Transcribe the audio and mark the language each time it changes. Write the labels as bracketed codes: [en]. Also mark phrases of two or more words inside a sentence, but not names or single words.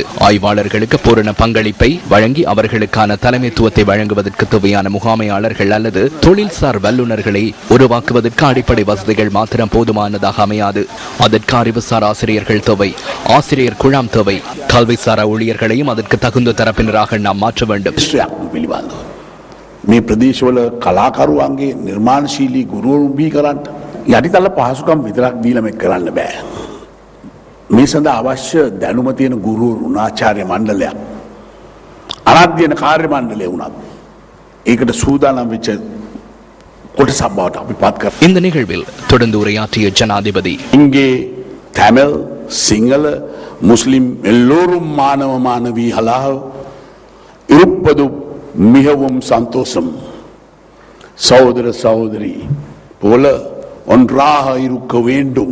[ta] ஆய்வாளர்களுக்கு பூரண பங்களிப்பை வழங்கி அவர்களுக்கான தலைமைத்துவத்தை வழங்குவதற்கு தேவையான முகாமையாளர்கள் அல்லது தொழில்சார் வல்லுநர்களை உருவாக்குவதற்கு அடிப்படை வசதிகள் மாத்திரம் போதுமானதாக அமையாது. அதற்கு அறிவுசார் ஆசிரியர்கள் தேவை, ஆசிரியர் குழாம் தேவை. கல்விசாரா ஊழியர்களையும் அதற்கு தகுந்த தரப்பினராக நாம் மாற்ற வேண்டும். [si] මේ ප්‍රදේශවල කලාකරුවන්ගේ නිර්මාණශීලී ගුරුවරුන් බිහි කරන්න යටිතල පහසුකම් විතරක් දීලා මේක කරන්න බෑ. මේ සඳහා අවශ්‍ය දැනුම තියෙන ගුරුවරුන්, ආචාර්ය මණ්ඩලයක්, අනධ්‍යයන කාර්ය මණ්ඩලය වුණත් ඒකට සූදානම් වෙච්ච කොටසක් බවට අපි පත් කරනවා. [ta] இந்த நிகழ்வில் தொடர்ந்து உரையாற்றிய ஜனாதிபதி இங்கே தமிழ், சிங்கள, முஸ்லிம் எல்லோரும் மாணவ மாணவிகளாக இருப்பது மிகவும் சந்தோஷம். சகோதர சகோதரி போல ஒன்றாக இருக்க வேண்டும்.